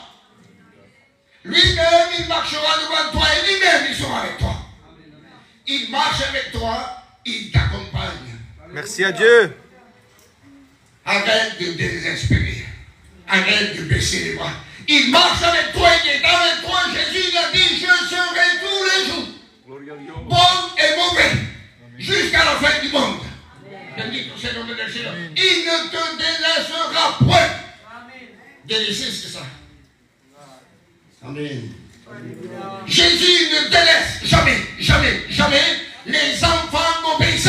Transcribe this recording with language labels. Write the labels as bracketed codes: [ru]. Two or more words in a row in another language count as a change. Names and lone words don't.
[fr] Lui-même, il marchera devant toi et lui-même, il sera avec toi. Il marche avec toi, il t'accompagne. Merci à Dieu. Arrête de désespérer. Arrête de baisser les bras. Il marche avec toi, il est avec toi. Jésus a dit, je serai tous les jours. [it] Gloria a Dio. [fr] Bon et mauvais. Jusqu'à la fin du monde. Il ne te délaissera point. Délaisser, c'est ça. Amen. Jésus ne délaisse jamais, jamais, jamais les enfants obéissants.